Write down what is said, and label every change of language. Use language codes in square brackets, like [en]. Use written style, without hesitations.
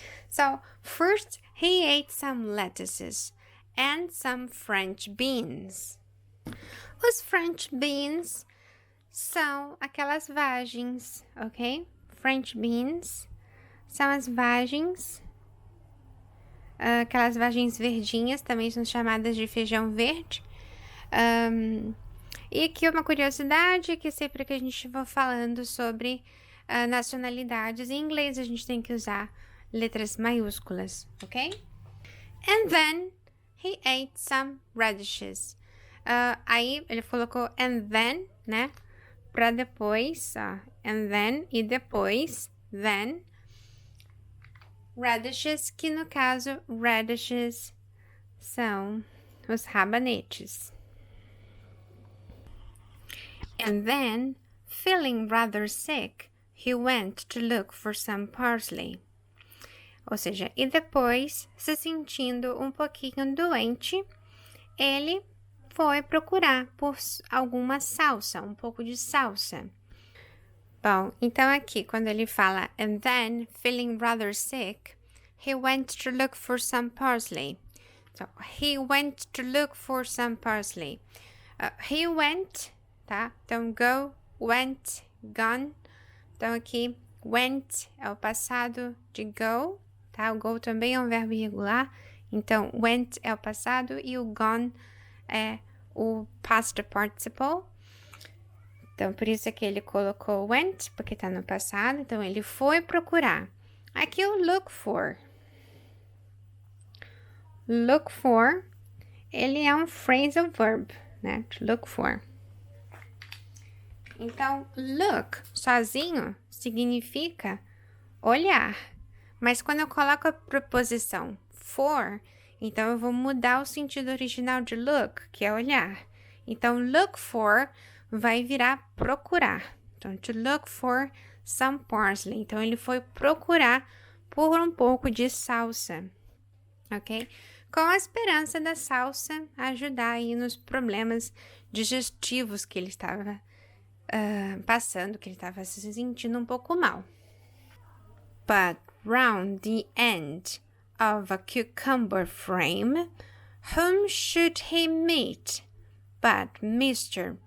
[en] So, first he ate some lettuces and some French beans. [pt] Os French beans são aquelas vagens, ok? French beans são as vagens, aquelas vagens verdinhas, também são chamadas de feijão verde. E aqui uma curiosidade, que sempre que a gente for falando sobre nacionalidades, em inglês a gente tem que usar letras maiúsculas, ok? [en] And then he ate some radishes. [pt] Aí ele colocou and then, né? Pra depois, ó. And then e depois, then. Radishes, que no caso, radishes são os rabanetes. [en] And then, feeling rather sick, he went to look for some parsley. [pt] Ou seja, e depois, se sentindo um pouquinho doente, ele foi procurar por alguma salsa, um pouco de salsa. Bom, então aqui, quando ele fala, [en] and then, feeling rather sick, he went to look for some parsley. So, he went to look for some parsley. He went, tá? Então, go, went, gone. [pt] Então, aqui, went é o passado de go, tá? O go também é um verbo irregular. Então, went é o passado e o gone é o past participle. Então, por isso é que ele colocou went, porque tá no passado. Então, ele foi procurar. Aqui o look for. Look for, ele é um phrasal verb, né? To look for. Então, look sozinho significa olhar. Mas quando eu coloco a preposição for, então eu vou mudar o sentido original de look, que é olhar. Então, look for vai virar procurar. [en] Então, to look for some parsley. [pt] Então, ele foi procurar por um pouco de salsa, ok? Com a esperança da salsa ajudar aí nos problemas digestivos que ele estava passando, que ele estava se sentindo um pouco mal. [en] But round the end of a cucumber frame, whom should he meet but Mr.